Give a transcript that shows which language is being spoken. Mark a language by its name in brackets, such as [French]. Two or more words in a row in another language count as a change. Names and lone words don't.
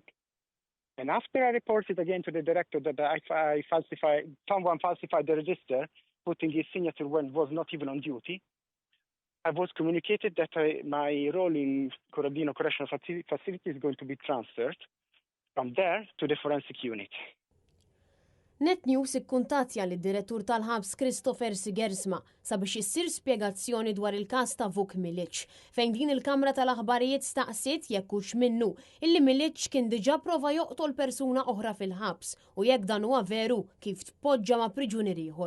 [English] And after I reported again to the director that someone falsified the register, putting his signature when was not even on duty, I was communicated that my role in Corradino Correctional Facility is going to be transferred from there to the forensic unit. [Maltese] Net News ikkuntattja lid-direttur tal-ħabs Christopher Sigersma sabiex issir spjegazzjoni dwar il-każ ta' Vuk Milic, fejn din il-Kamra tal-Aħbarijiet staqsiet jekk hux minnu illi Milic kien diġà prova joqtol persuna oħra fil-ħabs u jekk dan huwa veru kif tpoġġa ma' priġunier ieħor.